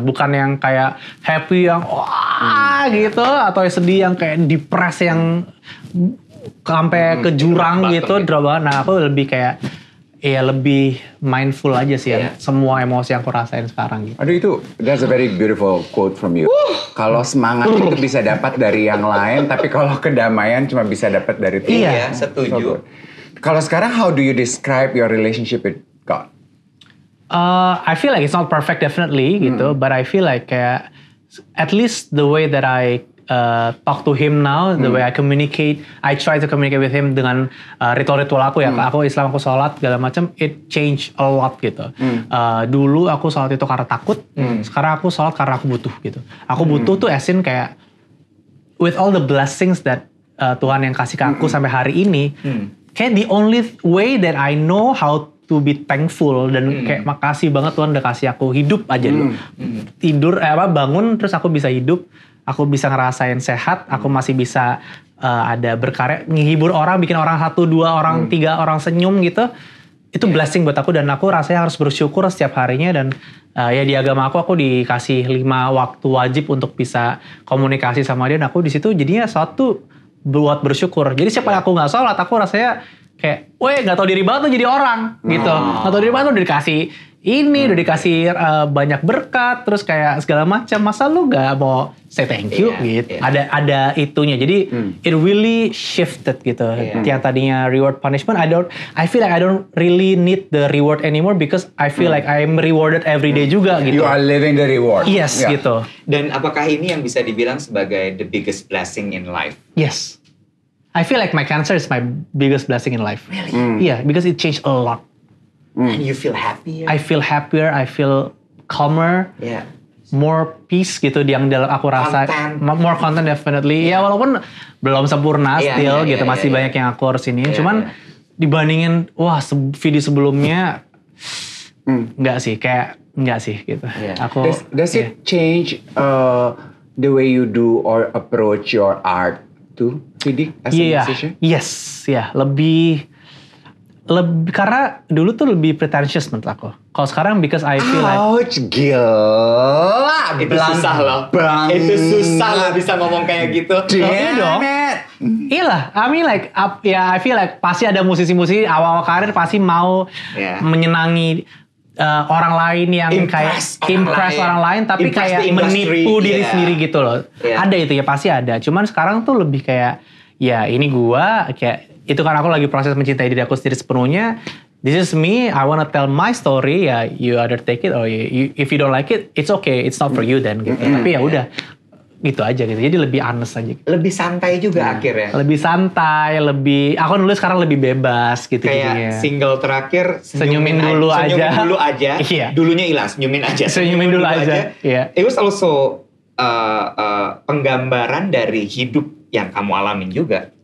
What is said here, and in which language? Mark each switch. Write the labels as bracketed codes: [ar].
[id] Bukan yang kayak happy yang wah gitu, atau sedih yang kayak depresi yang sampai ke jurang gitu, drama. Nah aku lebih kayak ya lebih mindful aja sih ya. Semua emosi yang aku rasain sekarang gitu. Aduh itu, [en] that's a very beautiful quote from you. [id] Kalau semangat itu bisa dapat dari yang lain, tapi kalau kedamaian cuma bisa dapat dari Tuhan. Iya, setuju. Kalau sekarang, [en] how do you describe your relationship with God? I feel like it's not perfect definitely gitu, but I feel like kayak at least the way that I talk to him now, the way I communicate, I try to communicate with him [id] dengan ritual-ritual aku ya, aku Islam, aku sholat segala macam, [en] it change a lot gitu. [id] Dulu aku sholat itu karena takut, sekarang aku sholat karena aku butuh gitu. Aku butuh tuh asin kayak [en] with all the blessings that [id] Tuhan yang kasih ke aku sampai hari ini, kayak [en] the only way that I know how to be thankful [id] dan kayak makasih banget Tuhan udah kasih aku hidup aja dulu. Tidur bangun terus aku bisa hidup, aku bisa ngerasain sehat, aku masih bisa ada berkarya, menghibur orang, bikin orang 1, 2 orang, 3 orang senyum gitu. Itu blessing buat aku dan aku rasanya harus bersyukur setiap harinya dan ya di agama aku dikasih 5 waktu wajib untuk bisa komunikasi sama dia dan aku di situ jadinya suatu buat bersyukur. Jadi setiap kali aku nggak sholat aku rasanya kayak, weh nggak tahu diri banget tuh jadi orang gitu, nggak tahu diri banget tuh udah dikasih ini, udah dikasih banyak berkat, terus kayak segala macam, masa lu nggak mau [en] say thank you [id] gitu? Ada itunya, jadi [en] it really shifted [id] gitu. Yang tadinya [en] reward punishment, I feel like I don't really need the reward anymore because I feel like I'm rewarded every day juga gitu. You are living the reward. Yes gitu. [id] Dan apakah ini yang bisa dibilang sebagai [en] the biggest blessing in life? Yes. I feel like my cancer is my biggest blessing in life. Really? Yeah, because it changed a lot. And you feel happier? I feel happier, I feel calmer, more peace gitu [id] yang dalam aku rasa. [en] More content definitely. [id] Ya walaupun belum sempurna still gitu, masih banyak yang aku harus ini. Cuman dibandingin video sebelumnya enggak sih gitu. Aku [en] Does it change the way you do or approach your art too, Vidi, as a musician? [id] Yes, lebih karena dulu tuh lebih pretentious menurut aku. Kalau sekarang [en] because I feel like [id] gila. Itu susah loh. Itu susah loh bisa ngomong kayak gitu. Iya dong. Iya lah. [en] I mean like I feel like [id] pasti ada musisi-musisi awal karir pasti mau menyenangi orang lain yang impress orang lain tapi kayak menipu diri sendiri gitu loh. Ada itu ya, pasti ada. Cuman sekarang tuh lebih kayak ya ini gua kayak itu kan aku lagi proses mencintai diri aku sendiri sepenuhnya. [en] This is me, I wanna tell my story. Ya, you either take it or if you don't like it, it's okay, it's not for you then gitu. [id] Tapi ya udah, gitu aja gitu. Jadi lebih honest aja. Gitu. Lebih santai juga akhirnya. Lebih santai, aku nulis sekarang lebih bebas gitu. Kayak single terakhir senyumin dulu aja. Iya. Dulunya hilang, senyumin aja. Senyumin dulu aja. Iya. [en] It was also [id] penggambaran dari hidup yang kamu alamin juga.